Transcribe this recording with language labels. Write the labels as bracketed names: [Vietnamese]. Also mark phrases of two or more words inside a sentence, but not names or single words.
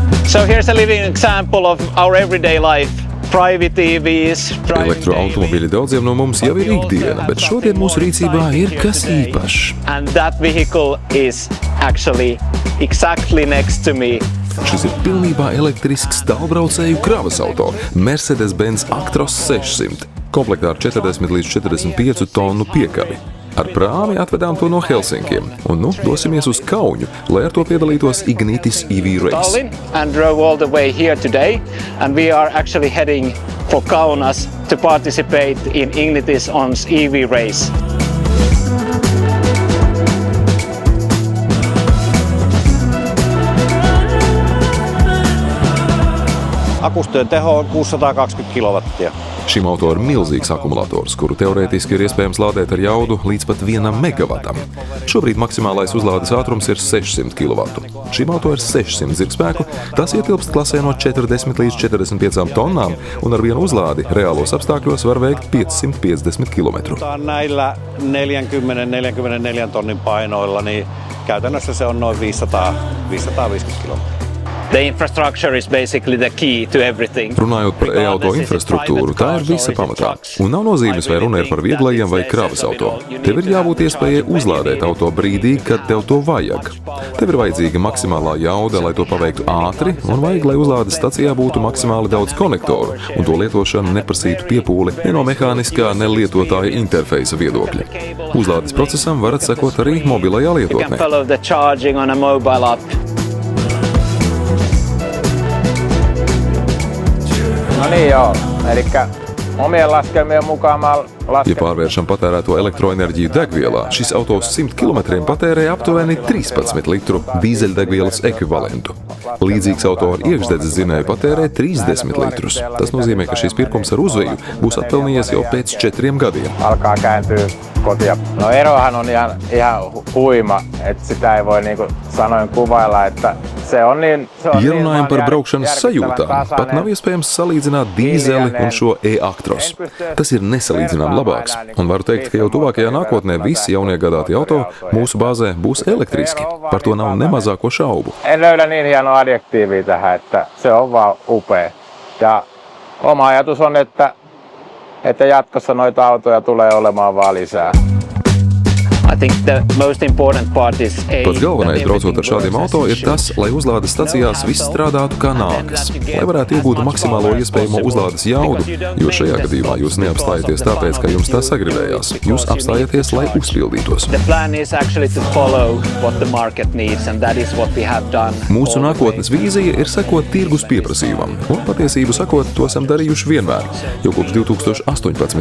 [English] So here's a living example of our everyday life. Private EVs, [Latvian] Elektroautomobīļi daudziem no mums jau ir ikdiena, bet šodien mūsu rīcībā ir kas īpašs. [English] And that vehicle is actually exactly next to me. [Latvian] Šis ir pilnībā elektrisks tālbraucēju kravas auto Mercedes-Benz Actros 600, komplektā ar 40 līdz 45 tonu piekabi. Ar prāmi atvedām to no Helsinkiem, un dosimies uz Kaunu, lai ar to piedalītos Ignitis EV Race. [English] And drove all the way here today, and we are actually heading for Kaunas to participate in Ignitis ON's EV Race. [Finnish] Akustyön teho on 620 kilowattia. [Latvian] Šim auto ir milzīgs akumulators, kuru teorētiski ir iespējams lādēt ar jaudu līdz pat 1 megavatam. Šobrīd maksimālais uzlādes ātrums ir 600 kW. Šim auto ir 600 zirgspēku, tas ietilpst klasē no 40 līdz 45 tonnām, un ar vienu uzlādi reālos apstākļos var veikt 550 km. [Finnish] Näillä 40-44 tonnin painoilla, niin käytännössä se on noin 550 kilometriä. [English] The infrastructure is basically the key to everything. [Latvian] Runājot par e-auto infrastruktūru, tā ir visa pamatā. Un nav nozīmes, vai runa ir par vieglajiem vai kravas auto. Tev ir jābūt iespējai uzlādēt auto brīdī, kad tev to vajag. Tev ir vajadzīga maksimālā jauda, lai to paveiktu ātri, un vajag, lai uzlādes stacijā būtu maksimāli daudz konektoru, un to lietošana neprasītu piepūli ne no mehāniskā, ne lietotāja interfeisa viedokļa. Uzlādes procesam varat sekot arī mobilajā lietotnē. [Finnish] No niin joo, elikkä omien laskelmien mukaan mä [Latvian] Ja pārvēršam patērēto elektroenerģiju degvielā, šis auto 100 km patērē aptuveni 13 litru dīzeļdegvielas ekvivalentu. Līdzīgs auto ar iekšdedzes dzinēju patērē 30 litrus. Tas nozīmē, ka šis pirkums ar uzveju būs atpelnījies jau pēc 4 gadiem. [Finnish] Alkaa kääntyä kotia. No erohan on ihan huima, että sitä ei voi niinku sanoin kuvailla, että se on niin... [Latvian] Ja runājam par braukšanas sajūtām, pat nav iespējams salīdzināt dīzeli un šo e-Actros. Tas ir nesalīdzinām labāks, un varu teikt, ka jau tuvākajā nākotnē visi jauniegādāti auto mūsu bāzē būs elektriski. Par to nav ne mazāko šaubu. [Finnish] En löydä niin hienoa adjektiivia tähän, että se on vaan upea. Ja oma ajatus on, että jatkossa noita autoja tulee olemaan vaan lisää. [English] I think the most important part is [Latvian] Pats galvenais braucot ar šādiem auto ir tas, lai uzlādes stacijās viss strādātu kā nākas, lai varētu iegūt maksimālo iespējamo uzlādes jaudu, jo šajā gadījumā jūs neapstājaties tāpēc, ka jums tā sagribējās. Jūs apstājaties, lai uzpildītos. Mūsu nākotnes vīzija ir sekot tirgus pieprasījumam, un patiesību sakot, to esam darījuši vienmēr, jau kopš 2018.